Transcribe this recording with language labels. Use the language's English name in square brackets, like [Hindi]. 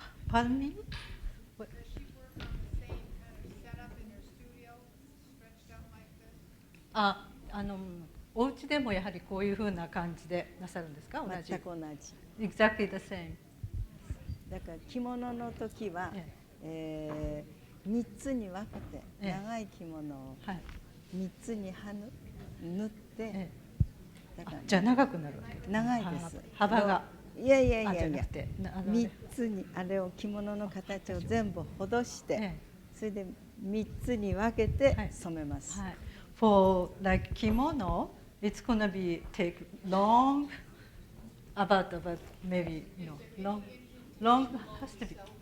[English] Pardon me? What? Does she work on the same kind of setup in her studio, stretched out like this? [Japanese] お家でもやはりこういう風な感じでなさるんですか？同じ。全く同じ。 [English] Exactly the same. [Japanese] だから着物の時は、3つに分けて、長い着物を3つに縫って、だからじゃあ長くなる。長いです。幅が。いやいやいやいや、じゃなくて 3つにあれを着物の形を全部ほどして、それで3つに分けて染めます。 [English] For like kimono, it's gonna be take long, about maybe long has to be.